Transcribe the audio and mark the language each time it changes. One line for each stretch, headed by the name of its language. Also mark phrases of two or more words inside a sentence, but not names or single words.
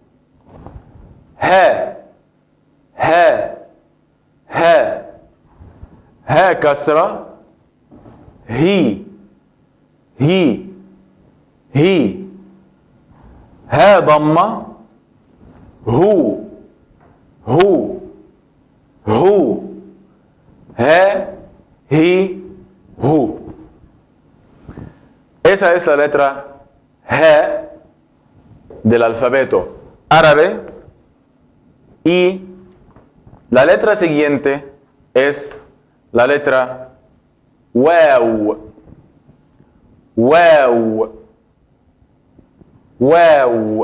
Arabic: H, H, H, H kasra, hi, hi, hi, H dhamma, hu, hu, hu, he, hi, hu.
Spanish: Esa es la letra H del alfabeto árabe y la letra siguiente es la letra waw, waw, waw.